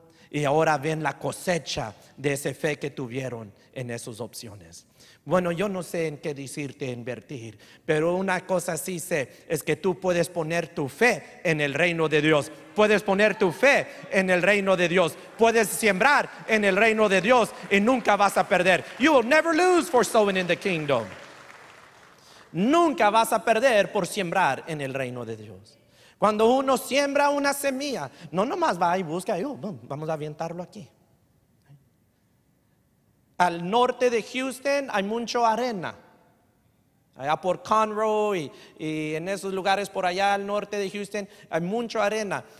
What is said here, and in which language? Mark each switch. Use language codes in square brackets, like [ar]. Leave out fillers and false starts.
[es] Y ahora ven la cosecha de esa fe que tuvieron en esas opciones. Bueno, yo no sé en qué decirte invertir, pero una cosa sí sé, es que tú puedes poner tu fe en el reino de Dios. Puedes poner tu fe en el reino de Dios. Puedes sembrar en el reino de Dios y nunca vas a perder. [en] You will never lose for sowing in the kingdom. [es] Nunca vas a perder por sembrar en el reino de Dios. Cuando uno siembra una semilla, no nomás va y busca, vamos a aventarlo aquí. Al norte de Houston hay mucha arena. Allá por Conroe y en esos lugares por allá al norte de Houston hay mucha arena.